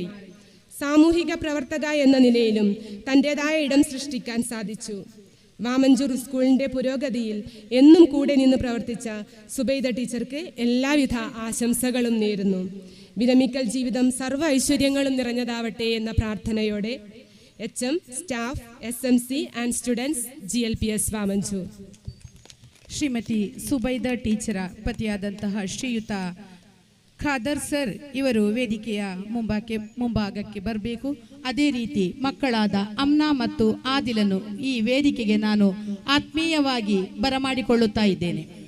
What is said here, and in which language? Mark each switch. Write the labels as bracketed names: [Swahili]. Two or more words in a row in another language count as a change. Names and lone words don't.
[Malayalam] സാമൂഹിക പ്രവർത്തക എന്ന നിലയിലും തൻ്റെതായ ഇടം സൃഷ്ടിക്കാൻ സാധിച്ചു. വാമഞ്ചൂർ സ്കൂളിൻ്റെ പുരോഗതിയിൽ എന്നും കൂടെ നിന്ന് പ്രവർത്തിച്ച സുബൈദ ടീച്ചർക്ക് എല്ലാവിധ ആശംസകളും നേരുന്നു. വിരമിക്കൽ ജീവിതം സർവ്വ ഐശ്വര്യങ്ങളും നിറഞ്ഞതാവട്ടെ എന്ന പ്രാർത്ഥനയോടെ HM, സ്റ്റാഫ്, [English] SMC and students GLPS ವಾಮಂಜೂರ್. [Kannada] ಶ್ರೀಮತಿ ಸುಬೈದ ಟೀಚರ ಪತಿಯಾದಂತಹ ಶ್ರೀಯುತ ಖಾದರ್ ಸರ್ ಇವರು ವೇದಿಕೆಯ ಮುಂಭಾಗಕ್ಕೆ ಬರಬೇಕು. ಅದೇ ರೀತಿ ಮಕ್ಕಳಾದ ಅಮ್ನಾ ಮತ್ತು ಆದಿಲನ್ನು ಈ ವೇದಿಕೆಗೆ ನಾನು ಆತ್ಮೀಯವಾಗಿ ಬರಮಾಡಿಕೊಳ್ಳುತ್ತಾ ಇದ್ದೇನೆ.